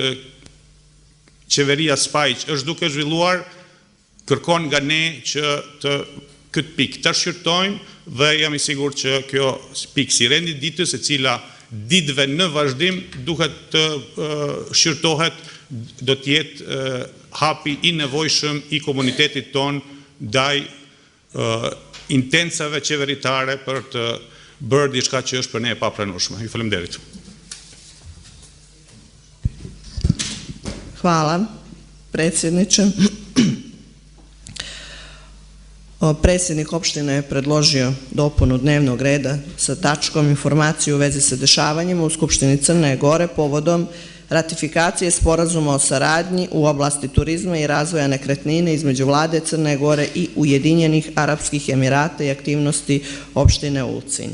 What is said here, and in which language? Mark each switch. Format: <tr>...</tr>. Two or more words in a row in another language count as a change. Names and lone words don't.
<sq>qeveria Spajić është duke zhvilluar, kërkon nga ne që këtë pikë të shqyrtojmë dhe jam i sigurt që kjo pikë si rendit ditës, e cila ditëve në vazhdim duhet të shqyrtohet, do të jetë hapi i nevojshëm i komunitetit ton ndaj intencave qeveritare për të bërë diçka që është për ne e papranueshme. Ju faleminderit.</sq> <sr>Hvala, predsjedniče. Predsjednik opštine je predložio dopunu dnevnog reda sa tačkom informaciju u vezi sa dešavanjima u Skupštini Crne Gore povodom ratifikacije sporazuma o saradnji u oblasti turizma i razvoja nekretnine između Vlade Crne Gore i Ujedinjenih Arapskih Emirata i aktivnosti opštine Ulcinj.</sr>